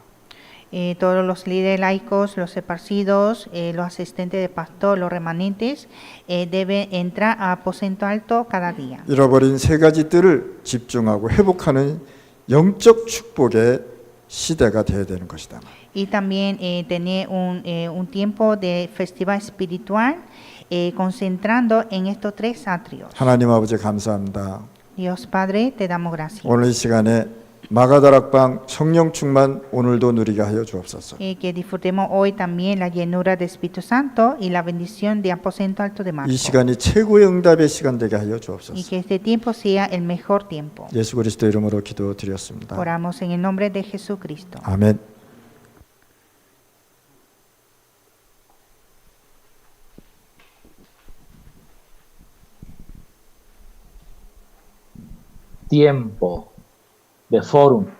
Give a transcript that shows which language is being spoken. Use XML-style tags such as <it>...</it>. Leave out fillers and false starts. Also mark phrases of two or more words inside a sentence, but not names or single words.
<es>Todos los líderes laicos, los esparcidos, los asistentes de pastor, los remanentes, deben entrar a aposento alto cada día.</es> <ko>잃어버린 세 가지 뜰을 집중하고 회복하는 영적 축복의 시대가 되어야 되는 것이다.</ko> <es>Y también tener un tiempo de festival espiritual concentrando en estos tres atrios.</es> <ko>하나님 아버지 감사합니다.</ko> <es>Dios Padre, te damos gracias.</es> <ko>오늘 이 시간에 마가다락방 성령 충만 오늘도 누리게 하여 주옵소서.</ko> <es>Que disfrutemos hoy también la llenura del Espíritu Santo y la bendición de aposento alto de</es> <ko>이</ko> <es>Marcos.</es> <ko>시간이 최고의 응답의 시간 되게 하여</ko> <es>Y</es> <ko>주옵소서.</ko> <es>que este tiempo sea el mejor tiempo.</es> <ko>예수 그리스도 이름으로 기도드렸습니다.</ko> <es>Oramos en el nombre de Jesucristo.</es> <ko>아멘.</ko> <es>Tiempo de Fórum.</es>